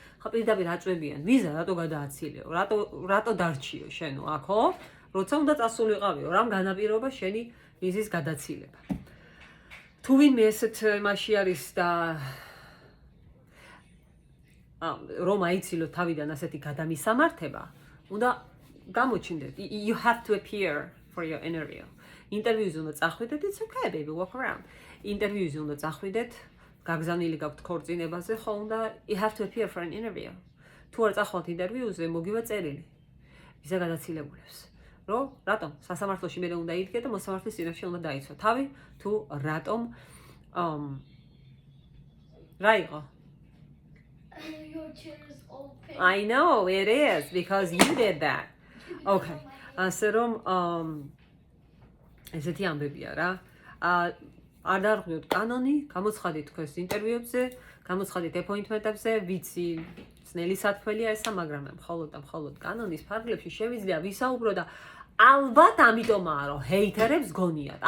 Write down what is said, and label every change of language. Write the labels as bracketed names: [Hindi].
[Georgian] ხა პირდაპირ აწვევიან, ვიზა რატო გადააცილეო? რატო დარჩიო შენო აქო? როცა უნდა წასულიყავიო, რამ განაპირობა შენი ვიზის გადაცილება. თუ ვინმე ესეთ მასში არის და რომ აიცილო თავიდან ასეთი გადამისამართება, უნდა გამოჩინდეთ. [English] You have to appear for your interview. [Georgian] ინტერვიუზე უნდა წახვიდეთ, [English] it's okay baby, walk around. [Georgian] ინტერვიუზე უნდა წახვიდეთ, გაგზავნილი გაქვთ ქორწინებაზე, ხო უნდა [English] you have to appear for an interview. [Georgian] თუ არ წახვალთ ინტერვიუზე, მოგივა წერილი. ვიზა გადაცილებულებს. რომ რატომ სასამართლოში მე უნდა იდგე და მოსამართლის წინაშე უნდა დაიცვა თავი, თუ რატომ რა იყო? [English] Your chair is open. I know it is because you did that. Okay. [Georgian] ასე რომ ესეთი ამბებია რა. არ დარღვიოთ კანონი, გამოცხადეთ თქვენს ინტერვიუებზე, გამოცხადეთ ეპოინტმენტებზე, ვიცი ძნელი სათქმელია ესა, მაგრამ მხოლოდ კანონის ფარგლებში შევიძლია ვისაუბრო და ალბათ ამიტომაა რომ ჰეითერებს გონიათ.